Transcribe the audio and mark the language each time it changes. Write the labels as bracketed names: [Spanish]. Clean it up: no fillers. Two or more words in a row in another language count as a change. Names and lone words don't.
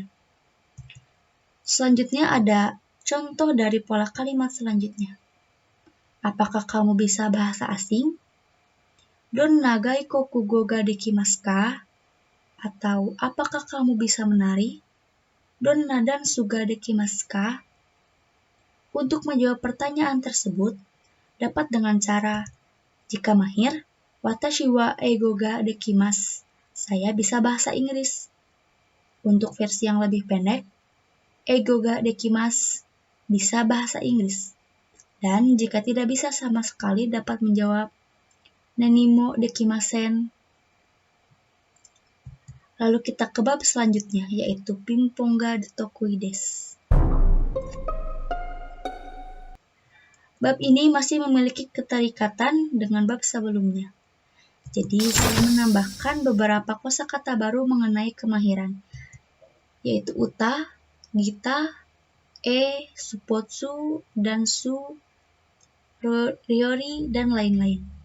[Indonesian] Selanjutnya ada contoh dari pola kalimat selanjutnya. Apakah kamu bisa bahasa asing? [Japanese] どんな外国語ができますか? [Indonesian] Atau apakah kamu bisa menari? [Japanese] どんなダンスができますか? [Indonesian] Untuk menjawab pertanyaan tersebut, dapat dengan cara, jika mahir, [Japanese] 私は英語ができます. [Indonesian] Saya bisa bahasa Inggris. Untuk versi yang lebih pendek, [Japanese] 英語ができます. [Indonesian] Bisa bahasa Inggris. Dan jika tidak bisa sama sekali dapat menjawab, [Japanese] 何もできません. [Indonesian] Lalu kita ke bab selanjutnya, yaitu [Japanese] ピンポンが得意です. [Indonesian] Bab ini masih memiliki keterikatan dengan bab sebelumnya. Jadi, saya menambahkan beberapa kosakata baru mengenai kemahiran, yaitu [Japanese] 歌、ギター、スポーツ、ダンス、料理, [Indonesian] dan lain-lain.